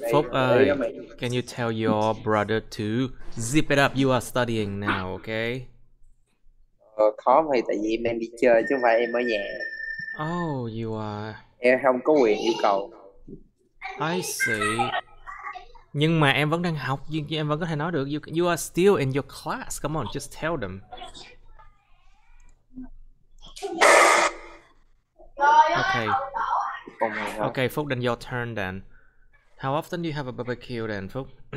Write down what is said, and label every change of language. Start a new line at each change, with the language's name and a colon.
English: Phúc ơi, can you tell your brother to zip it up? You are studying now, okay?
Vietnamese: Khó thì tại vì em đang đi chơi chứ không phải em ở nhà.
English: Oh, you are.
Vietnamese: Em không có quyền yêu cầu.
English: I see.
Vietnamese: Nhưng mà em vẫn đang học, em vẫn có thể nói được.
English: You are still in your class. Come on, just tell them. Okay. Okay, Phúc, then your turn then. How often do you have a barbecue then, Phúc?